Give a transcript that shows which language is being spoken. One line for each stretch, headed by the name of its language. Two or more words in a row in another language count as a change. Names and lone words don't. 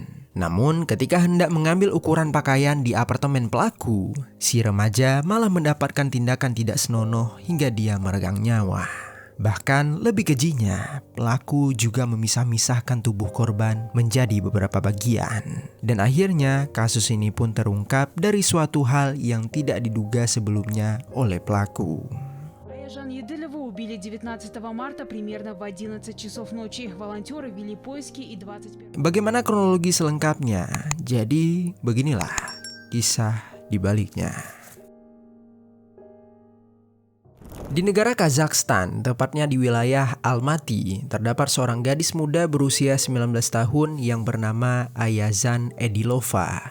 Indonesian: Namun ketika hendak mengambil ukuran pakaian di apartemen pelaku, si remaja malah mendapatkan tindakan tidak senonoh hingga dia meregang nyawa. Bahkan lebih kejinya, pelaku juga memisah-misahkan tubuh korban menjadi beberapa bagian. Dan akhirnya kasus ini pun terungkap dari suatu hal yang tidak diduga sebelumnya oleh pelaku.
Russian: Аяжан Едылеву убили 19 марта примерно в 11 часов ночи. Волонтеры вели поиски и 21...
Indonesian: Bagaimana kronologi selengkapnya? Jadi beginilah kisah di baliknya. Di negara Kazakhstan, tepatnya di wilayah Almaty, terdapat seorang gadis muda berusia 19 tahun yang bernama Ayazan Edilova.